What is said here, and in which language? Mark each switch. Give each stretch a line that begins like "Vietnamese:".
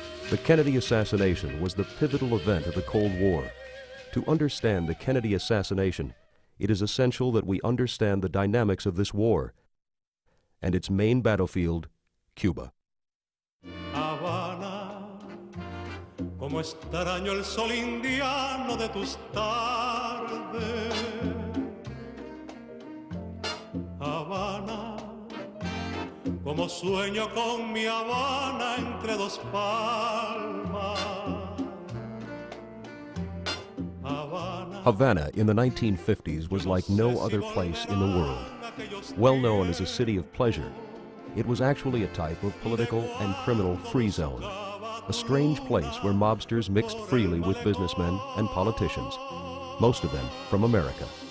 English: The Kennedy assassination was the pivotal event of the Cold War. To understand the Kennedy assassination, it is essential that we understand the dynamics of this war and its main battlefield, Cuba.
Spanish: Habana, como extraño el sol indiano de tus tardes. Habana, como sueño con mi Habana entre dos palmas. Habana,
English: Havana in the 1950s was like no other place in the world. Well known as a city of pleasure, it was actually a type of political and criminal free zone, a strange place where mobsters mixed freely with businessmen and politicians, most of them from America.